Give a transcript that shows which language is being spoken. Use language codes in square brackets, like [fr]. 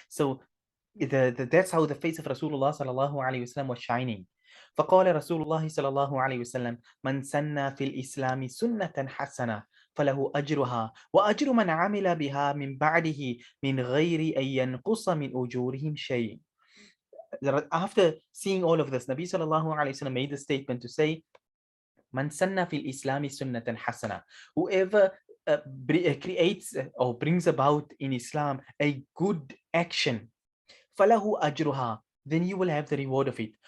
[en] So that's how the face of Rasulullah sallallahu alayhi wasallam was shining. [ar] فقال رسول الله صلى الله عليه وسلم من سن في الإسلام سنة حسنة فله أجرها وأجر من عمل بها من بعده من غير أن ينقص من أجورهم شيء. [en] After seeing all of this, Nabi sallallahu alayhi wasallam made the statement to say, [ar] من سن في الإسلام سنة حسنة. [en] Whoever creates or brings about in Islam a good action, [ar] فله أجرها, [en] then you will have the reward of it.